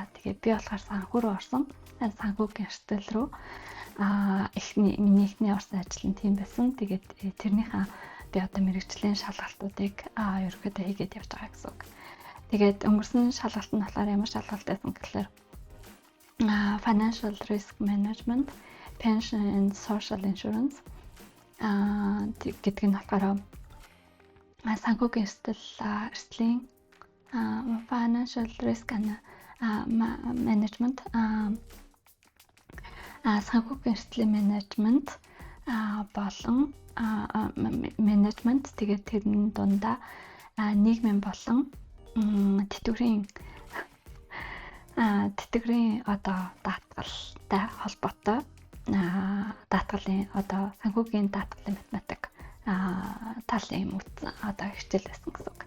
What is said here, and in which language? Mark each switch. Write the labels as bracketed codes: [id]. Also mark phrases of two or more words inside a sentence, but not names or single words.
[mn] Тэгээд би болохоор санхүү руу орсон. Санхүүгийн эрсдэл рүү миний эхний орсон ажил нь тийм байсан. Тэгээд тэрнийхээ би одоо мэрэгжлийн шалгалтуудыг ерөөхдөө хийгээд явж байгаа гэсэн үг. Тэгээд өнгөрсөн шалгалт нь болохоор ямар шалгалт байсан гэхээр [en] financial risk management, pension and social insurance [mn] гэдэг нь болохоор санхүүгийн эрсдлийн [en] financial risk management [mn] санхүүгийн эрсдлийн менежмент болон менежмент тэгээд тэрний дундаа нийгмийн болон тэтгэврийн одоо даатгалтай холбоотой даатгалын одоо санхүүгийн даатгалын математик талын одоо хичээл байсан гэсэн үг.